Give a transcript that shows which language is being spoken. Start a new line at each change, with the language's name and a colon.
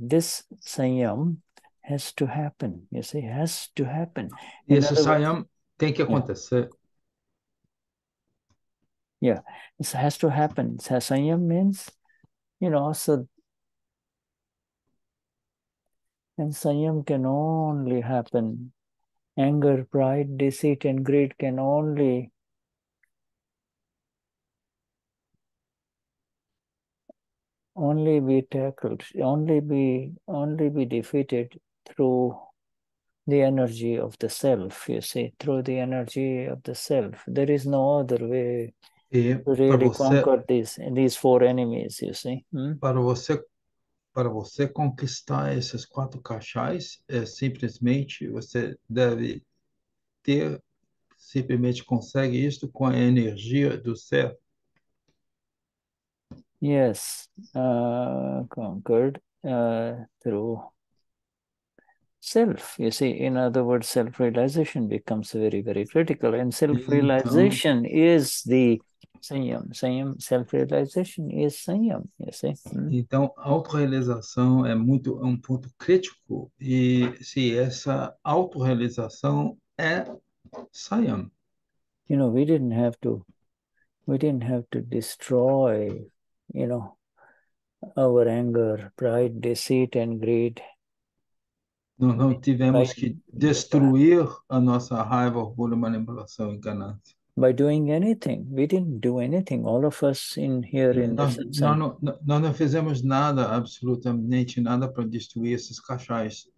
English: This Saiyam has to happen. You see, has to happen.
Portuguese: Esse Saiyam tem que acontecer.
English: Yeah, it has to happen. Saiyam means, so, and Saiyam can only happen. Anger, pride, deceit, and greed can only be tackled, only be defeated through the energy of the self, you see, through the energy of the self. There is no other way to really conquer these four enemies, you see.
Portuguese: Para você conquistar esses 4 cachais, simplesmente você deve simplesmente consegue isso com a energia do ser.
English: Yes, conquered through self. You see, in other words, self-realization becomes very, very critical. And self-realization is the Saiyam. Saiyam, self-realization is Saiyam, you see.
Portuguese: Então, autorrealização é um ponto crítico e se essa autorrealização é Saiyam.
English: You know, we didn't have to destroy, you know, our anger, pride, deceit, and greed.
Portuguese: Nós não tivemos que destruir a nossa raiva, orgulho, manipulação e ganância.
English: By doing anything. We didn't do anything. All of us in here in
Portuguese: nós não fizemos nada, absolutamente nada para destruir esses cachais.